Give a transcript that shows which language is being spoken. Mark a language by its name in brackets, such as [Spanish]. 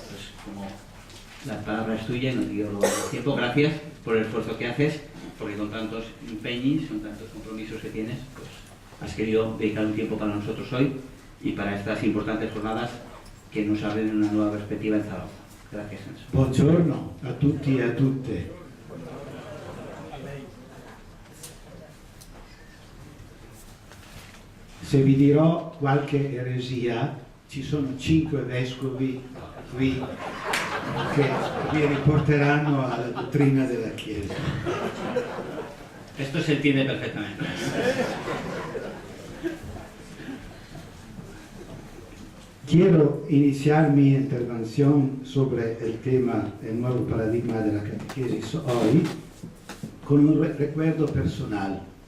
[Spanish] Pues como la palabra es tuya y no te quiero robar el tiempo, gracias por el esfuerzo que haces, porque con tantos empeños, con tantos compromisos que tienes, pues has querido dedicar un tiempo para nosotros hoy y para estas importantes jornadas que nos abren una nueva perspectiva en Zaragoza. Gracias, Enzo. [Italian] Buongiorno a tutti e a tutte. Se vi dirò qualche eresia, ci sono 5 vescovi qui che vi riporteranno alla dottrina della Chiesa. [Spanish] Esto se entiende perfectamente. Quiero iniciar mi intervención sobre el tema, el nuevo paradigma de la catequesis hoy, con un recuerdo personal.